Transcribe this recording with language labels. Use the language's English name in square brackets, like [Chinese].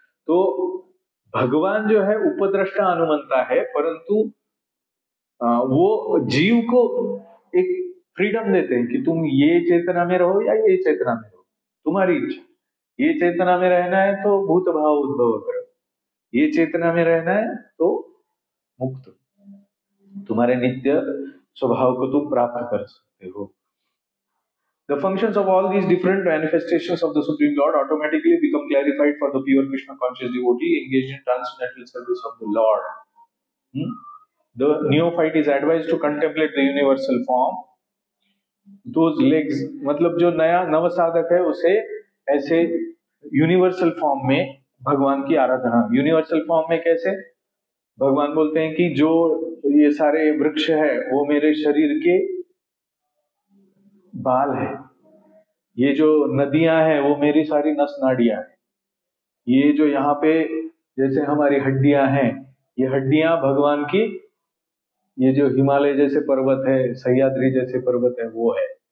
[Hindi] तो भगवान जो है उपद्रष्टा अनुमंता है, परंतु वो जीव को एक फ्रीडम देते हैं कि तुम ये चेतना में रहो या ये चेतना में रहो, तुम्हारी इच्छा। ये चेतना में रहना है तो भूत भाव उद्भव करो, ये चेतना में रहना है तो मुक्त, तुम्हारे नित्य स्वभाव को तुम प्राप्त कर सकते हो। [English] The functions of all these different manifestations of the Supreme Lord automatically become clarified for the pure Krishna conscious devotee engaged in transcendental service of the Lord. The neophyte is advised to contemplate the universal form. Those legs, [Hindi] मतलब जो नया नव साधक है उसे ऐसे universal form में भगवान की आराधना। यूनिवर्सल फॉर्म में कैसे? भगवान बोलते हैं कि जो ये सारे वृक्ष है वो मेरे शरीर के बाल है, ये जो नदियां हैं वो मेरी सारी नस नाड़ियां हैं, ये जो यहाँ पे जैसे हमारी हड्डियां हैं, ये हड्डियां भगवान की, ये जो हिमालय जैसे पर्वत है, सह्याद्री जैसे पर्वत है वो है।